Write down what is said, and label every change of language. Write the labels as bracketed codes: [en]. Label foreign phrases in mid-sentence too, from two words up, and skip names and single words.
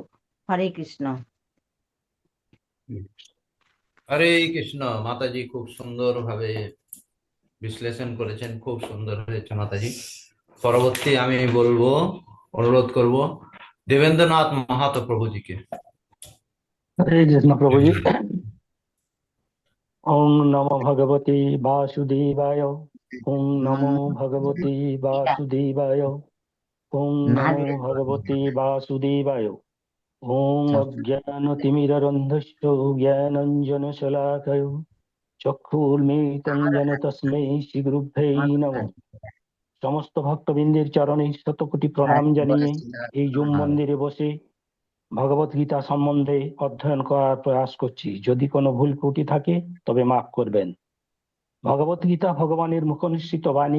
[bn] হরে কৃষ্ণ। হরে কৃষ্ণ। মাতাজি খুব সুন্দরভাবে বিশ্লেষণ করেছেন, খুব সুন্দর হয়েছে মাতাজি। পরবর্তী আমি বলবো, অনুরোধ করব দেবেন্দ্রনাথ মাহাতো প্রভুজিকে। [hi] हरे कृष्ण प्रभु जी। [sa] ओम नमो भगवते वासुदेवाय। ओम नमो भगवते वासुदेवाय। ओम नमो भगवते वासुदेवाय। ओम अज्ञानतिमिरन्धस्य ज्ञानाञ्जनशलाकया चक्षुर्मीलितं येन तस्मै श्रीगुरुभ्यै नमः। [bn] সমস্ত ভক্তবৃন্দের চরণে শতকোটি প্রণাম জানিয়ে এই জুম মন্দিরে বসে ভগবত গীতা সম্বন্ধে অধ্যয়ন করার প্রয়াস করছি। যদি কোনো ভুল ত্রুটি থাকে তবে মাফ করবেন। ভগবত গীতা ভগবানের মুখনিসৃত বাণী।